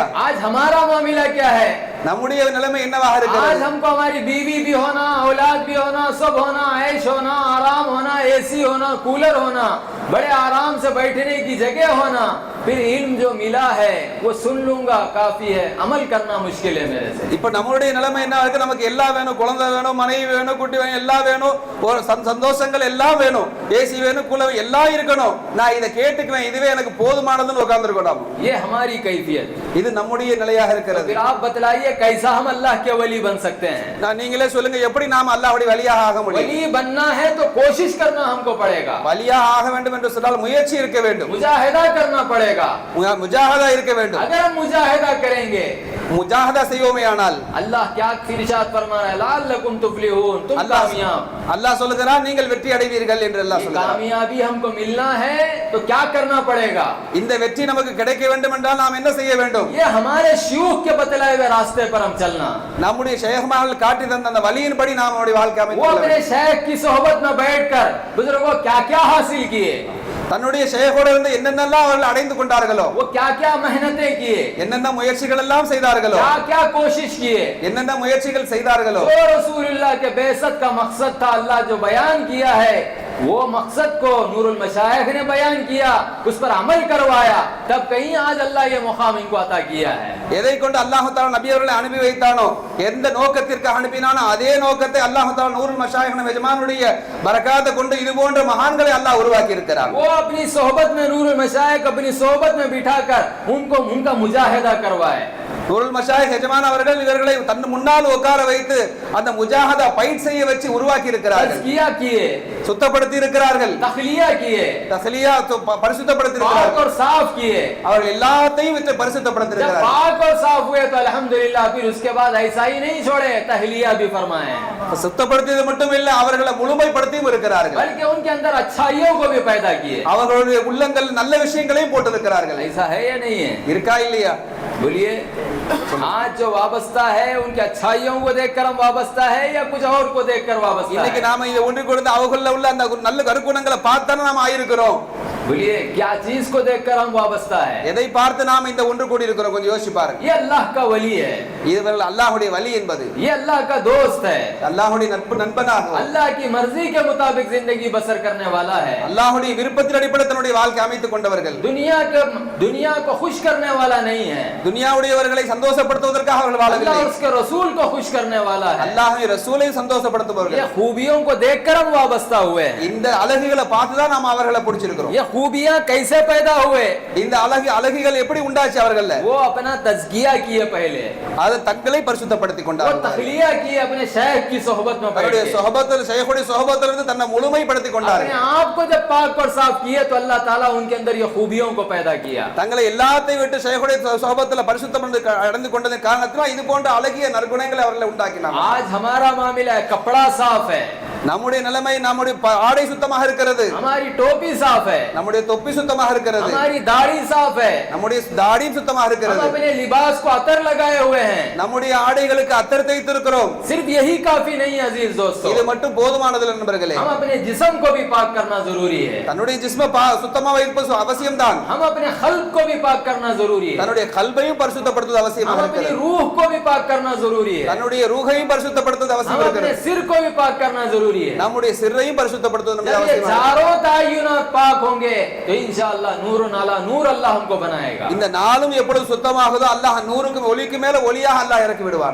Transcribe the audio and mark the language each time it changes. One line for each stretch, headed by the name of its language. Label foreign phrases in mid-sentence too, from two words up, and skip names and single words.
Hindi: आज हमारा मामला क्या है?
Tamil: நம்முடைய நிலைமை என்னவாக இருக்கிறது?
Hindi: आज हमको हमारी बीवी भी होना, औलाद भी होना, सब होना, ऐश होना, आराम होना, एसी होना, कूलर होना, बड़े आराम से बैठने की जगह होना, फिर इल्म जो मिला है वो सुन लूंगा काफी है, अमल करना मुश्किल है मेरे से।
Tamil: இப்ப நம்மளுடைய நிலைமை என்ன இருக்கு? நமக்கு எல்லாம் வேணும், குழந்தை வேணும், மனைவி வேணும், குட்டி வேணும், எல்லாம் வேணும், ஒரு சந்தோஷங்கள் எல்லாம் வேணும், ஏசி வேணும், கூலர் எல்லாம் இருக்கணும். நான் இதை கேட்டுக்குவேன், இதுவே எனக்கு போதுமானதுன்னு உட்கார்ந்துருக்கணும்.
Hindi: ये हमारी कैफियत,
Tamil: இது நம்முடைய நிலையாக இருக்கிறது.
Hindi: फिर आप बतलाइए कैसा हम अल्लाह के वली बन सकते हैं?
Tamil: நான் நீங்களே சொல்லுங்க, எப்படி நாம் அல்லாஹ்வுடைய வலியாக ஆக முடியும்?
Hindi: वली बनना है तो कोशिश करना हमको पड़ेगा,
Tamil: வலியாக ஆக வேண்டும் என்று சொன்னால் முயற்சி இருக்க வேண்டும்,
Hindi: मुजाहिदा करना पड़ेगा।
Tamil: முஜாஹதா இருக்க வேண்டும்.
Hindi: अगर हम मुजाहिदा करेंगे,
Tamil: முஜாஹதா செய்வோமேயானால்
Hindi: अल्लाह क्या इरशाद फरमा रहा है,
Arabic: لعلكم تفلحون,
Hindi: तुम कामयाब।
Tamil: அல்லாஹ் சொல்லுகிறான், நீங்கள் வெற்றி அடைவீர்கள் என்று அல்லாஹ் சொல்லுகிறான்.
Hindi: कामयाबी हमको मिलना है तो क्या करना पड़ेगा?
Tamil: இந்த வெற்றி நமக்கு கிடைக்க வேண்டும் என்றால் நாம் என்ன செய்ய வேண்டும்?
Hindi: ये हमारे शयूख के बतलाए हुए रास्ते पर हम चलना।
Tamil: நம்முடைய ஷேഖ்மார்கள் காட்டி தந்த அந்த வழியின்படி நாம் நம்முடைய வாழ்க்கை அமைத்து
Hindi: वो
Tamil: கொள்ள
Hindi: अपने
Tamil: வேண்டும்.
Hindi: शेख की सोहबत में बैठकर बुजुर्गों क्या क्या हासिल किए,
Tamil: தன்னுடைய ஷேഖோடு இருந்து என்னென்னலாம் அவர்கள் அடைந்து கொண்டார்களோ,
Hindi: वो क्या क्या मेहनतें किए,
Tamil: என்னென்ன முயற்சிகள் எல்லாம் செய்தார்களோ,
Hindi: क्या क्या कोशिश किए,
Tamil: என்னென்ன முயற்சிகள் செய்தார்களோ,
Hindi: जो रसूलुल्लाह के बेइज्जत का मकसद था, अल्लाह जो बयान किया है वो मकसद को नूरुल मशाइख ने बयान किया, उस पर अमल करवाया, तब कहीं आज अल्लाह ये मुकाम इनको अता किया है।
Tamil: எதை கொண்டு
Arabic: الله تعالى
Tamil: நபி அவர்களை அனுப்பி வைத்தானோ, எந்த நோக்கத்திற்கு அனுப்பினானோ அதே நோக்கத்தை
Arabic: الله تعالى
Tamil: நூருல் மஷாயிஹ் எஜமானுடைய பரக்காத்தை கொண்டு இது போன்ற மகான்களை அல்லாஹ் உருவாக்கி இருக்கிறார்.
Hindi: वो अपनी सोहबत में नूरुल मशाइख अपनी सोहबत में बिठाकर उनका मुजाहिदा करवाए।
Tamil: நூருல் மஷாயிஹ் எஜமான் அவர்கள் இவர்களை தன் முன்னால் உட்கார வைத்து அந்த முஜாஹதா பயிற்சி செய்ய வச்சு உருவாக்கி இருக்கிறார்கள்,
Hindi: तज़किया किए,
Tamil: சுத்தப்படுத்தி இருக்கிறார்கள்,
Hindi: तखलिया किए,
Tamil: தஹ்லியா பரிசுத்தப்படுத்தி இருக்கிறார்கள்,
Hindi: पाक और साफ किए।
Tamil: அவர்கள் எல்லாத்தையும் விட்டு பரிசுத்தப்படுத்தி
Hindi: जब
Tamil: இருக்கிறார்கள்.
Hindi: पाक और साफ हुए तो अल्हम्दुलिल्लाह, फिर उसके बाद ऐसा ही नहीं छोड़े, तहलिया भी फरमाए,
Tamil: சுத்தப்படுத்தியது மட்டும் இல்ல, அவர்களை முழுமைப்படுத்தியும் இருக்கிறார்கள்,
Hindi: बल्कि उनके अंदर अच्छाइयों को भी पैदा किए।
Tamil: அவர்களுடைய உள்ளங்கள் நல்ல விஷயங்களையும் போட்டிருக்கிறார்கள்.
Hindi: ऐसा है या नहीं है?
Tamil: இருக்கா இல்லையா?
Hindi: बोलिए, आज जो वाबस्ता है उनकी अच्छाइयों को देखकर हम वाबस्ता है या कुछ और को देखकर वाबस्ता
Tamil: இன்னைக்கு
Hindi: है?
Tamil: நாம இதை ஒன்று கொடுத்து அவங்கள உள்ள அந்த நல்ல கருக்குணங்களை பார்த்தானே நாம ஆயிருக்கிறோம்.
Hindi: बोलिए, क्या चीज को देखकर हम वाबस्ता है?
Tamil: எதை பார்த்து நாம இந்த ஒன்று கூடி இருக்கிறோம்? கொஞ்சம் யோசிச்சு பாருங்க.
Hindi: ये अल्लाह का वली है,
Tamil: இதுவர்கள் அல்லாஹ்வுடைய வலி என்பது
Hindi: ये अल्लाह का दोस्त है,
Tamil: அல்லாஹ்வுடைய நண்பனாக,
Hindi: अल्लाह की मर्जी के मुताबिक जिंदगी बसर करने वाला है,
Tamil: அல்லாஹ்வுடைய விருப்பத்தின் அடிப்படையில் தன்னுடைய வாழ்க்கை அமைத்துக் கொண்டவர்கள்,
Hindi: दुनिया को खुश करने वाला नहीं है,
Tamil: துனியாவுடையவர்களை சந்தோஷப்படுத்துவதற்காக அவர்கள்
Hindi: अल्लाह
Tamil: வாழவில்லை,
Hindi: उसके रसूल को खुश करने वाला है।
Tamil: அல்லாஹ்வை ரசூலை
Hindi: ये
Tamil: சந்தோஷப்படுத்துபவர்கள்.
Hindi: खूबियों को देखकर हम वाबस्ता हुए हैं।
Tamil: இந்த அழகுகளை பார்த்து தான் நாம அவர்களை பிடிச்சிருக்கிறோம்.
Hindi: ये खूबियां कैसे पैदा हुए?
Tamil: இந்த அழகுகள் எப்படி உண்டாச்சு அவர்கள்ல?
Hindi: वो अपना तज़किया किए पहले,
Tamil: அது தங்களை பரிசுத்தப்படுத்திக்
Hindi: वो
Tamil: கொண்டார்கள்.
Hindi: तखलिया किए अपने शेख की सोहबत में बैठ
Tamil: தன்னுடைய
Hindi: के।
Tamil: சொஹபத்தில் ஷேഖுடைய சொஹபத்தில் இருந்து தன்னை முழுமைப்படுத்திக்
Hindi: अपने
Tamil: கொண்டார்கள்.
Hindi: आप को जब पाक और साफ किए तो
Arabic: الله تعالى
Hindi: उनके अंदर ये खूबियों को पैदा किया।
Tamil: தங்களை எல்லாத்தையும் விட்டு ஷேഖுடைய சொஹபத்தில் பரிசுத்தம் அடைந்து கொண்டதன் காரணத்தினால் இது போன்ற அழகிய நற்குணங்களை அவர்களை உண்டாக்கினார்.
Hindi: आज हमारा मामला है, कपड़ा साफ है,
Tamil: நம்முடைய நிலைமை, நம்முடைய ஆடை சுத்தமாக இருக்கிறது,
Hindi: हमारी टोपी साफ है,
Tamil: நம்முடைய தொப்பி சுத்தமாக இருக்கிறது,
Hindi: हमारी दाढ़ी साफ है,
Tamil: நம்முடைய தாடியும் சுத்தமாக
Hindi: हम
Tamil: இருக்கிறது,
Hindi: अपने लिबास को अतर लगाए हुए हैं।
Tamil: நம்முடைய ஆடைகளுக்கு அத்தர் தைத்திருக்கிறோம்.
Hindi: सिर्फ यही काफी नहीं है अजीज दोस्तों,
Tamil: இது மட்டும் போதுமானது நண்பர்களே.
Hindi: हम अपने जिस्म को भी पाक करना जरूरी है,
Tamil: தன்னுடைய ஜிஸ்ம சுத்தமா வைப்பது அவசியம்தான்.
Hindi: हम अपने खल्क को भी पाक करना जरूरी है,
Tamil: தன்னுடைய கல்வையும் பரிசுத்தப்படுத்துவது அவசியமாக
Hindi: हम अपनी
Tamil: இருக்கிறது.
Hindi: रूह को भी पाक करना जरूरी है,
Tamil: தன்னுடைய ரூஹையும் பரிசுத்தப்படுத்துவது
Hindi: हम
Tamil: அவசியம்
Hindi: अपने
Tamil: இருக்கிறது.
Hindi: सिर को भी पाक करना जरूरी है।
Tamil: நம்முடைய சிறையும் பரிசுத்தப்படுத்துவது நமக்கு
Hindi: जब ये
Tamil: அவசியமாக இருக்கிறது.
Hindi: चारों तायुनात पाक होंगे तो इंशाअल्लाह
Arabic: نور على نور
Hindi: अल्लाह हमको बनाएगा।
Tamil: இந்த நாளும் எப்பொழுது சுத்தமாகுதோ அல்லாஹ் நூறுக்கு ஒளிக்கு மேல ஒளியாக அல்லாஹ் இறக்கி விடுவார்.